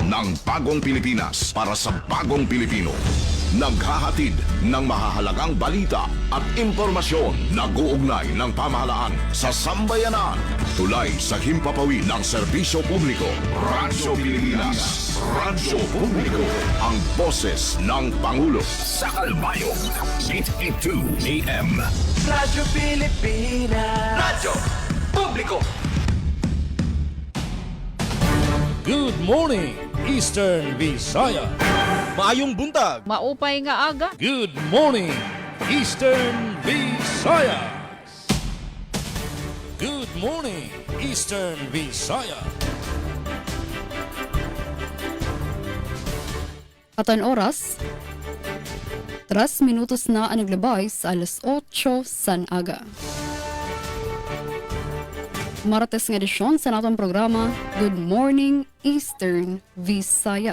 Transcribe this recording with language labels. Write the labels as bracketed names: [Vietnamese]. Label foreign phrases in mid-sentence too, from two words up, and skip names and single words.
[Filipino] ng Bagong Pilipinas para sa Bagong Pilipino. Naghahatid ng mahahalagang balita at impormasyon na uugnay ng pamahalaan sa sambayanan. Tulay sa himpapawid ng serbisyo publiko. Radyo Pilipinas. Radyo Publiko. Ang boses ng Pangulo. Sa Kalbayog. 882 AM. Radyo Pilipinas. Radyo Publiko. [English] Good morning, Eastern Visaya. [Cebuano] Maayong buntag. [Waray] Maupay nga aga. [English] Good morning, Eastern Visayas. Good morning, Eastern Visaya. [Waray] Aton oras, 3 minutos na ang naglabay sa alas 8 san aga. Martes nga edisyon sa natong programa, Good Morning Eastern Visayas.